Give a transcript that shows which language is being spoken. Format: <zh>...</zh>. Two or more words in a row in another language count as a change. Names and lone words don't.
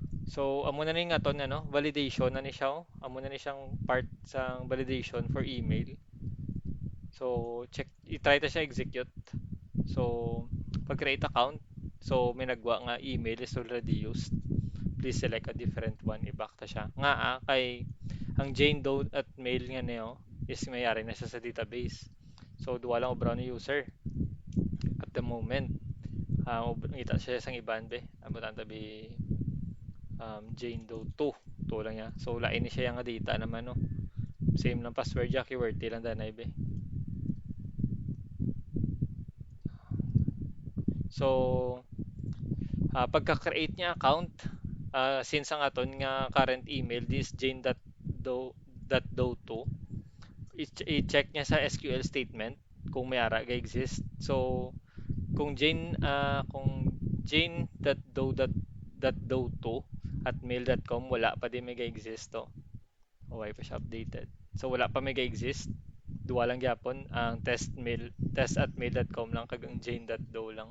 <hil>So, amo na ni nga ton ano, validation na ni siya. Amo na ni siyang part sa validation for email. So, check, i-try ta siya execute. So, pag-create account, so may nagwa nga</hil> <en>email is already used. Please select a different one, i-back ta siya.</en> <hil>Nga kay ang Jane Doe at mail nga niyo is mayari na siya sa database. So, duwa lang obra ni user at the moment. Ngita siya sa iban be. Abutan tabi Jane Doe 2. 2 lang niya. So, lain ni siya nga data naman no. Same lang password ya, keyword lang danay be. So, pagka-create niya account, since ang aton nga</hil> <en>current email</en> <hil>this jane.doe.do2, i-check niya sa</hil> <en>SQL statement</en> <hil>kung may ara ga exist. So, kung jane.doe.do2 at mail.com wala pa din may ga-exist to. O why pa siya updated. So, wala pa may ga-exist. Duwa lang gyapon ang test at mail.com lang kag ang jane.doe lang.</hil>